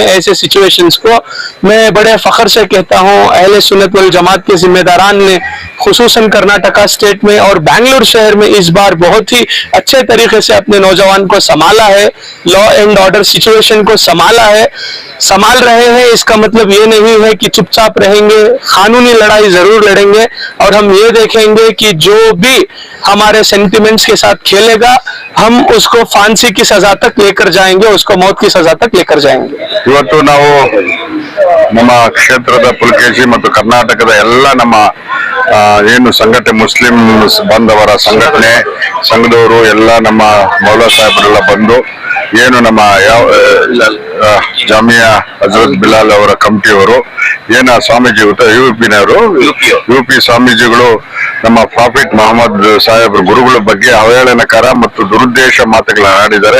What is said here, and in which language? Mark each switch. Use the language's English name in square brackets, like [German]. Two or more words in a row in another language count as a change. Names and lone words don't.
[Hindi] ऐसे सिचुएशंस को मैं बड़े फख्र से कहता हूं, [Arabic] أهل السنة والجماعة [Hindi] के जिम्मेदारान ने खुसूसन कर्नाटका स्टेट में और बेंगलुरु शहर में इस बार बहुत ही अच्छे तरीके से अपने नौजवान को संभाला है, [English] law and order situation [Hindi] को संभाल रहे हैं। इसका मतलब ये नहीं है कि चुपचाप रहेंगे, कानूनी लड़ाई जरूर लड़ेंगे और हम ये देखेंगे कि जो भी हमारे सेंटिमेंट्स के साथ खेलेगा हम उसको फांसी की सजा तक लेकर जाएंगे, उसको मौत की सजा तक लेकर जाएंगे। [Kannada] ಇವತ್ತು ನಾವು ನಮ್ಮ ಕ್ಷೇತ್ರದ ಪುಲಕೇಶಿ ಮತ್ತು ಕರ್ನಾಟಕದ ಎಲ್ಲ ನಮ್ಮ ಏನು ಸಂಘಟನೆ ಮುಸ್ಲಿಂ ಬಾಂಧವರ ಸಂಘಟನೆ ಸಂಘದವರು ಎಲ್ಲ ನಮ್ಮ ಮೌಲಾ ಸಾಹೇಬರೆಲ್ಲ ಬಂದು ಏನು ನಮ್ಮ ಜಾಮಿಯಾ ಹಜರತ್ ಬಿಲಾಲ್ ಅವರ ಕಮಿಟಿಯವರು ಏನ ಸ್ವಾಮೀಜಿ ಯುಪಿ ಸ್ವಾಮೀಜಿಗಳು ನಮ್ಮ ಪ್ರಾಫಿಟ್ ಮೊಹಮ್ಮದ್ ಸಾಹೇಬ್ರ ಗುರುಗಳ ಬಗ್ಗೆ ಅವಹೇಳನಕರ ಮತ್ತು ದುರುದ್ದೇಶ ಮಾತುಗಳನ್ನ ಆಡಿದ್ದಾರೆ.